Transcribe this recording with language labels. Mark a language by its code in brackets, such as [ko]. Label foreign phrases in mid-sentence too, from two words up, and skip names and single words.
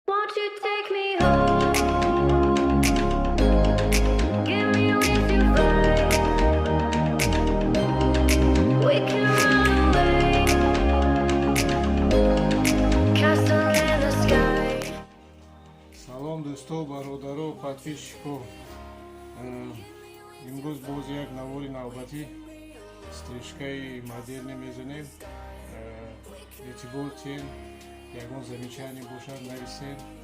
[en] Won't you take me home? Give me wings to fly. We can run away. Castle in the sky. [tg] Салом дӯсто, бародаро, подписчико. Имрӯз боз як навори навбатӣ стрижкаи модерне мезанем. Эътибор тен, ягон замечание бошад нависен.